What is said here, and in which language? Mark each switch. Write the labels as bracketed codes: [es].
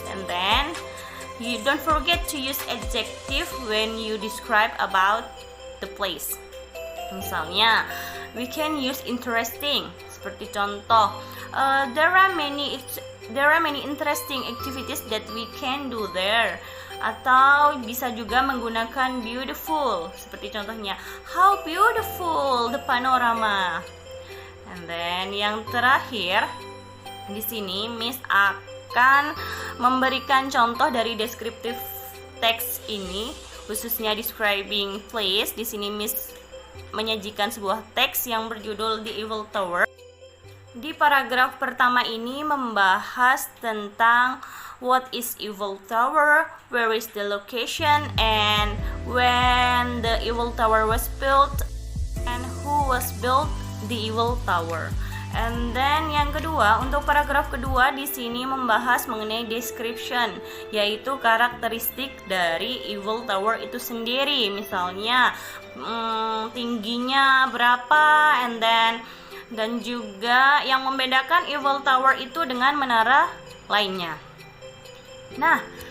[en] And then you don't forget to use adjective when you describe about the place. [id] Misalnya, [en] we can use interesting. [id] Seperti contoh, [en] there are many interesting activities that we can do there. [id] Atau bisa juga menggunakan beautiful. Seperti contohnya, [en] how beautiful the panorama. And then [id] yang terakhir, di sini Miss akan memberikan contoh dari descriptive text ini, khususnya describing place. Di sini Miss menyajikan sebuah teks yang berjudul The Eiffel Tower. Di paragraf pertama ini membahas tentang [en] what is Eiffel Tower, where is the location, and when the Eiffel Tower was built, and who was built the Eiffel Tower. And then [id] yang kedua, untuk paragraf kedua di sini membahas mengenai description, yaitu karakteristik dari Eiffel Tower itu sendiri. Misalnya tingginya berapa, dan juga yang membedakan Eiffel Tower itu dengan menara lainnya. Nah,